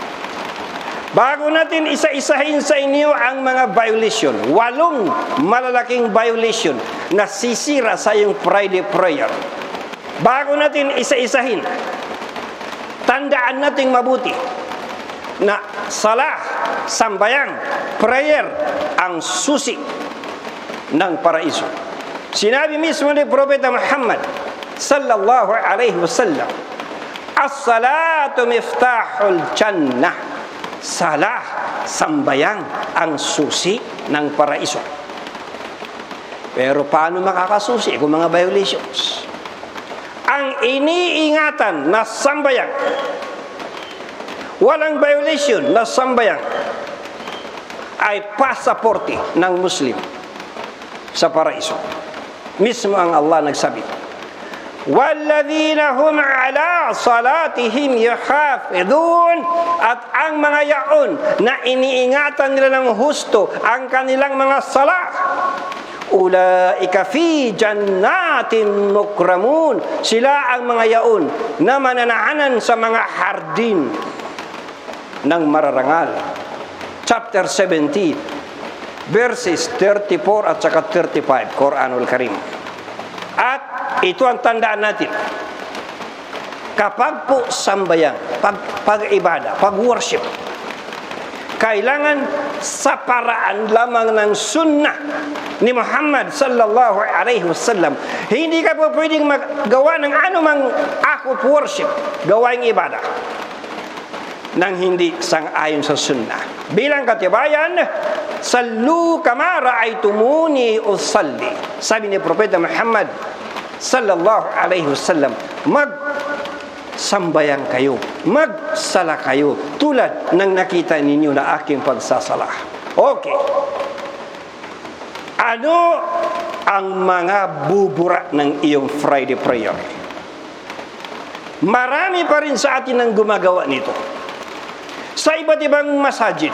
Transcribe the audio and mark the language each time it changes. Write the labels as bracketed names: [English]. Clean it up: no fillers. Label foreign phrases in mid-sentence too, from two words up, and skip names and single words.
[Filipino] Bago natin isa-isahin sa inyo ang mga violation, 8 malalaking violation na sisira sa iyong [English] Friday prayer. [Filipino] Bago natin isa-isahin, tandaan natin mabuti na salah, sambayang, prayer, ang susi ng paraiso. Sinabi mismo ni Propeta Muhammad [Arabic] صلى الله عليه وسلم, الصلاة مفتاح الجنة. [Filipino] Salah, sambayang, ang susi ng paraiso. Pero paano makakasusi kung mga violations? Ang iniingatan na sambayang, walang violation na sambayang, ay pasaporte ng Muslim sa paraiso. Mismo ang Allah nagsabi, [Arabic] وَالَّذِينَ هُمْ عَلَىٰ صَلَاتِهِمْ يُحَافِظُونَ. [Filipino] At ang mga yaon na iniingatan nila ng husto ang kanilang mga salah, [Arabic] أولئك في جنات مكرمون. [Filipino] Sila ang mga yaon na mananahanan sa mga hardin ng mararangal. [English] Chapter 17, verses 34 [Filipino] at saka 35, Quranul Karim. At ito ang tandaan natin. Kapag po sambayang, pag-ibada, pag-worship, kailangan sa paraan lamang ng sunnah ni Muhammad [Arabic] صلى الله عليه وسلم. [Filipino] Hindi ka po pwedeng magawa ng anumang [English] act of worship, [Filipino] gawaing ibada, nang hindi sang-ayon sa sunnah. Bilang katibayan, [Arabic] صلوا كما رأيتموني أصلي. [Filipino] Sabi ni Propeta Muhammad [Arabic] صلى الله عليه وسلم, [Filipino] sambayang kayo, magsala kayo tulad ng nakita ninyo na aking pagsasala. Okay. Ano ang mga bubura ng iyong [English] Friday prayer? [Filipino] Marami pa rin sa atin ang gumagawa nito sa iba't ibang masajid.